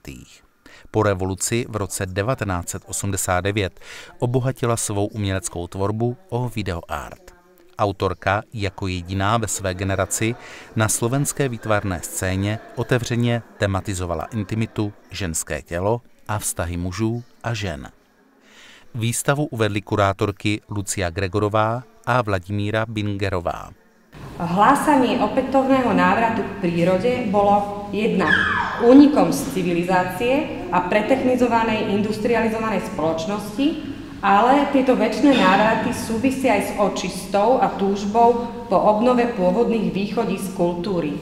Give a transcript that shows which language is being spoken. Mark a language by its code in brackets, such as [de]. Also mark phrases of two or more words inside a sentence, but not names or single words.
[cs] Po revoluci v roce 1989 obohatila svou uměleckou tvorbu o videoart. Autorka jako jediná ve své generaci na slovenské výtvarné scéně otevřeně tematizovala intimitu, ženské tělo a vztahy mužů a žen. Výstavu uvedly kurátorky Lucia Gregorová a Vladimíra Bingerová. [sk] Hlásanie opätovného návratu k prírode bolo jednak únikom z civilizácie a pretechnizovanej industrializovanej spoločnosti, ale tieto večné návraty súvisia aj s očistou a túžbou po obnove pôvodných východísk kultúry.